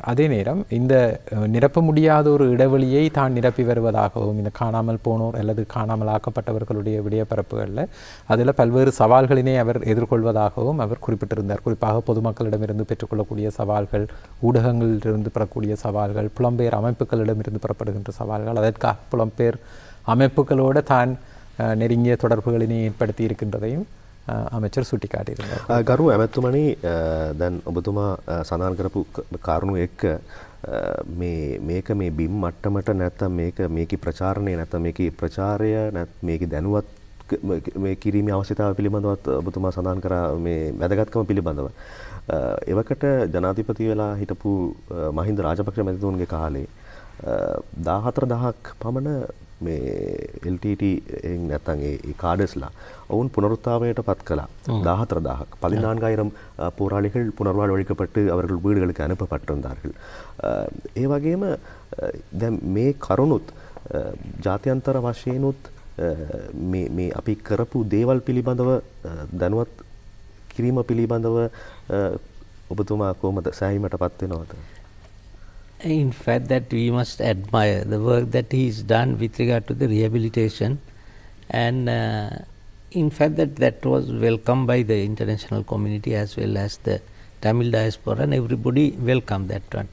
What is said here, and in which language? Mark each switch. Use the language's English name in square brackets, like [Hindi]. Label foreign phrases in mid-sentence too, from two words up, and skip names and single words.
[Tamil] அதே நேரம் இந்த நிரப்ப முடியாத ஒரு இடைவெளியை தான் நிரப்பி வருவதாகவும், இந்த காணாமல் போனோர் அல்லது காணாமல் ஆக்கப்பட்டவர்களுடைய விடயப்பரப்புகளில் அதில் பல்வேறு சவால்களினை அவர் எதிர்கொள்வதாகவும் அவர் குறிப்பிட்டிருந்தார். குறிப்பாக பொதுமக்களிடமிருந்து பெற்றுக்கொள்ளக்கூடிய சவால்கள், ஊடகங்களிலிருந்து பெறக்கூடிய சவால்கள், புலம்பெயர் அமைப்புகளிடமிருந்து பெறப்படுகின்ற சவால்கள், அதற்காக புலம்பெயர் அமைப்புகளோடு தான் நெருங்கிய தொடர்புகளினை ஏற்படுத்தி இருக்கின்றதையும் அமைச்சர் සුටිකාටිயிருந்தார். [Sinhala] ගරු ඇමැතුමනි, දැන් ඔබතුමා සඳහන් කරපු කාරණු එක්ක මේක මේ බිම් මට්ටමට නැත්නම් මේකේ ප්‍රචාරණය නැත්නම් මේකේ ප්‍රචාරය මේකේ දැනුවත් මේ කිරීමේ අවශ්‍යතාවය පිළිබඳවත් ඔබතුමා සඳහන් කරා මේ වැදගත්කම පිළිබඳව. එවකට ජනාධිපති වෙලා හිටපු මහින්ද රාජපක්ෂ මැතිතුමන්ගේ කාලේ 14000ක් පමණ මේ LTT නැත්නම් ඒ කාඩර්ස්ලා ඔවුන් පුනරුත්ථාපනයට පත් කළා. [Tamil] 14000ක් 14000 போராளிகள் புனர்வாழ்வளிக்கப்பட்டு அவர்கள் வீடுகளுக்கு அனுப்பப்பட்டிருந்தார்கள். [Sinhala] ඒ වගේම දැන් මේ කරුණුත් ජාත්‍යන්තර වශයෙන්ුත් මේ අපි කරපු දේවල් පිළිබඳව දැනුවත් කිරීම පිළිබඳව ඔබතුමා කොහොමද සෑහීමටපත් වෙනවද? [English] In fact, that we must admire the work that he has done with regard to the rehabilitation, and in fact that was welcomed by the international community as well as the Tamil diaspora, and everybody welcomed that one.